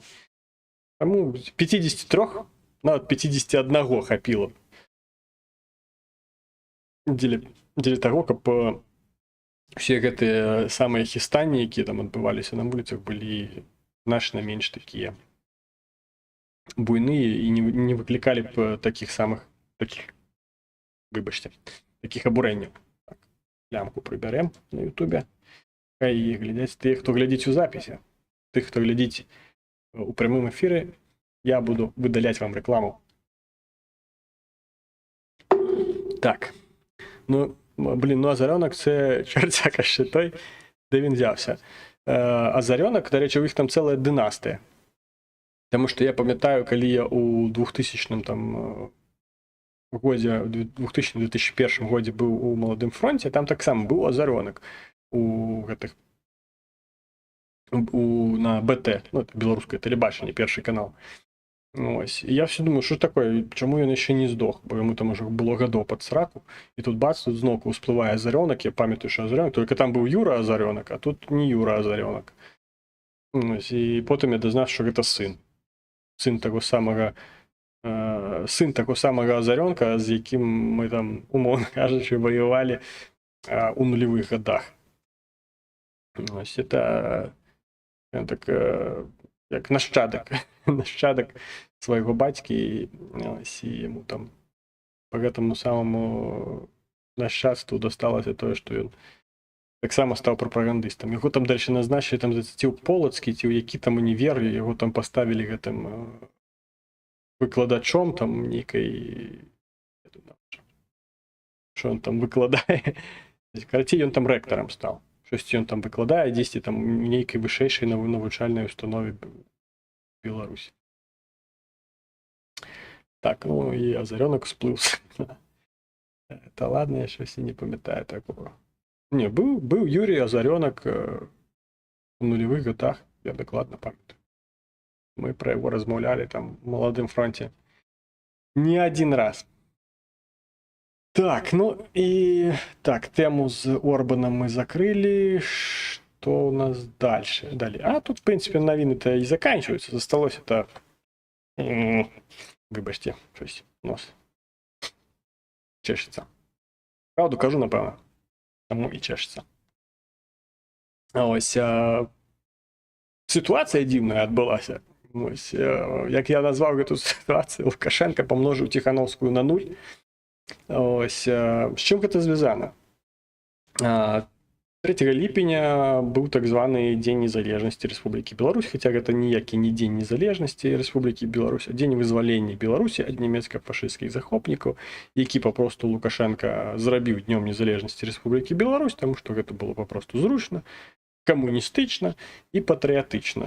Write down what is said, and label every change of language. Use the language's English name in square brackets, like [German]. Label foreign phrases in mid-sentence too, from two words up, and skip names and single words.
[Belarusian] Таму 53, нават 51 хапіла дзеля таго, каб усе гэтыя самыя хістанні, якія там адбываліся на вуліцах, былі значна менш такія буйныя і не выклікалі б такіх самых, выбачце, такіх абурэнняў. Так, лямку прыбярэм на Ютубе. Хай глядяць тыя, хто глядзіць у запісе. Тых, хто глядзіць у прямым эфіры, я буду выдаляць вам рэкламу. Так. [Ukrainian] Ну, блін, ну Азарёнак це чортяка ще той, де він взявся. Азарёнак, до речі, у їх там ціла династія. Тому що я пам'ятаю, коли я у 2000 там годі, 2000-2001 годі був у Молодым фронте, там так само був Азарёнак у гэтых на БТ, ну, это [Belarusian] беларускае тэлебачанне, першы канал. [Ukrainian] Ось. І я все думаю, що такое, чому він ще не здох, бо йому там уже було гадоў під сраку, і тут бац, тут знову вспливає Азарёнак, я пам'ятаю, що Азарёнак, тільки там був Юра Азарёнак, а тут не Юра Азарёнак. Ось. І потім я дознав, що це син. Син того самого Азарёнка, з яким ми там, умовно кажучи, воювали у нульових годах. [Belarusian] Ось [Ukrainian] це так, як нащадок [Belarusian] свайго бацькі, і яму там по гэтаму самому нашчадству дасталася тое, што ён таксама стаў прапагандыстам. Яго там дальше назначылі там ці ў Полацкі, ці ў які там універ, яго там паставілі гэтым выкладачом там нейкай, што ён там выкладае. Карацей, ён там рэктарам стаў. Штосьці ён там выкладае, дзесьці там нейкай вышэйшай навучальнай установе Беларусі. Так, ну і Азарёнак сплыў. [Russian] Та ладно, [Ukrainian] я щось і не памятаю такого. [Belarusian] Не, быў Юрій Азарёнак у нулевых годах, я дакладна памятаю. Мы пра яго размаўлялі там у Молодым фронте не один раз. [Russian] Так, ну и так, тему с Орбаном мы закрыли. Что у нас дальше? Далее. А тут, в принципе, новины-то и заканчиваются. [Belarusian] Засталось это... Выбачьте, [Ukrainian] щось нос чешется. Правду кажу, напевно. Тому і чешется. Ось ситуація дивна відбулася. Ось, як я назвав эту ситуацію, Лукашенко помножив Тихановську на 0. [Belarusian] Ось, з чим гэта звязана? 3 ліпеня быў так званы дзень незалежнасці Рэспублікі Беларусь, хаця гэта ніякі не дзень незалежнасці Рэспублікі Беларусь, а дзень вызвалення Беларусі ад нямецка-фашысцкіх захопнікаў, які папросту Лукашенка зрабіў днём незалежнасці Рэспублікі Беларусь, таму што гэта было папросту зручна, камуністычна і патрыятычна.